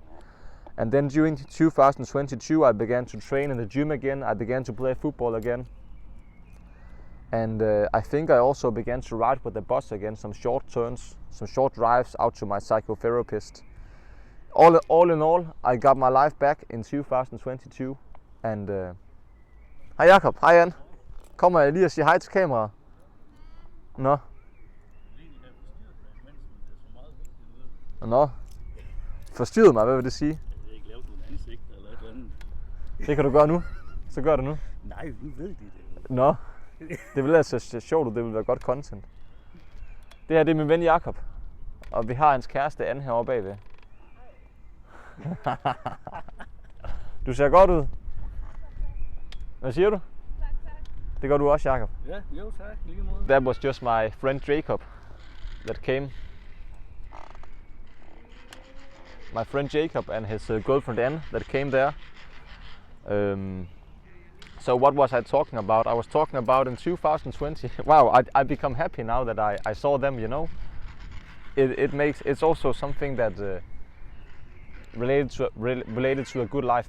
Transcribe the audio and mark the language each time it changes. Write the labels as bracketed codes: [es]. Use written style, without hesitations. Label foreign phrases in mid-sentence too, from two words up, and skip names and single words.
[en] And then during 2022, I began to train in the gym again. I began to play football again. And I think I also began to ride with the bus again, some short turns, some short drives out to my psychotherapist. All in all, I got my life back in 2022. [da] And hej Jakob, hej Ann. Kommer jeg lige og siger hej til kameraet? Nå. Nå. Forstyrrede mig, hvad vil det sige? Det kan du gøre nu. Så gør det nu. Nej, nu ved de det. Nå. Det vil altså se sjovt ud. Det vil være godt content. Det her det er min ven Jakob. Og vi har hans kæreste Anne herovre bagved. Du ser godt ud. Hvad siger du? Det gør du også, Jakob. Ja, jo tak. Lige måde. [en] That was just my friend Jacob that came. My friend Jacob and his girlfriend Anne that came there. So what was I talking about? I was talking about in 2020. Wow, I become happy now that I saw them. You know, it's also something that related to a good life.